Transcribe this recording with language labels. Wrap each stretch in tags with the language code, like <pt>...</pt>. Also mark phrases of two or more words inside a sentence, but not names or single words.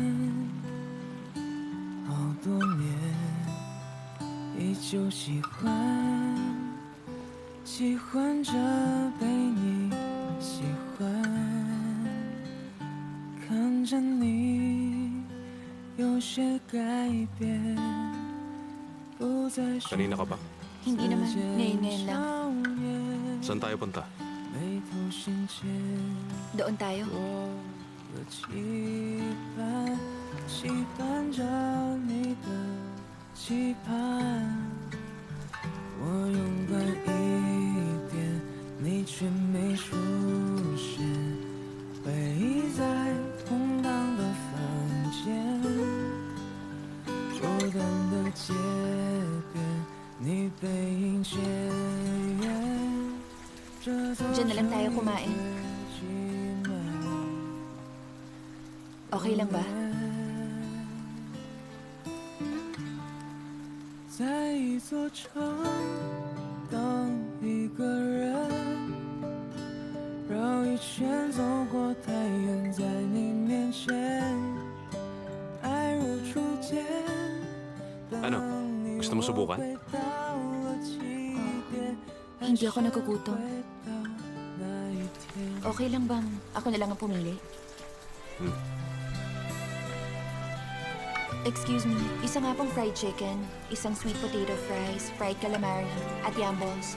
<zh>好多年，依旧喜欢，喜欢着被你喜欢，看着你有些改变。不再是</zh> <tl>Kanina ka ba? Hindi naman. Ngayon lang. Saan tayo punta?</tl> <zh>眉头深浅</zh> <tl>Doon tayo.</tl> <zh>我的期盼，期盼着你的期盼。我勇敢一点，你却没出现，回忆在空荡的房间，孤单的街边，你背影渐远。</zh> <tl>Diyan na lang tayo kumain. Okay lang ba?</tl> <zh>在一座城个人，绕一圈走过太远，在你面前，爱如初见。</zh> <tl>Ano? Gusto mo subukan? Hindi ako nagugutom. Okay lang bang ako na lang ang pumili?</tl> <en>Excuse me,</en> <tl>isa nga pong</tl> <en>fried chicken, isang sweet potato fries, fried calamari, at yam balls.</en>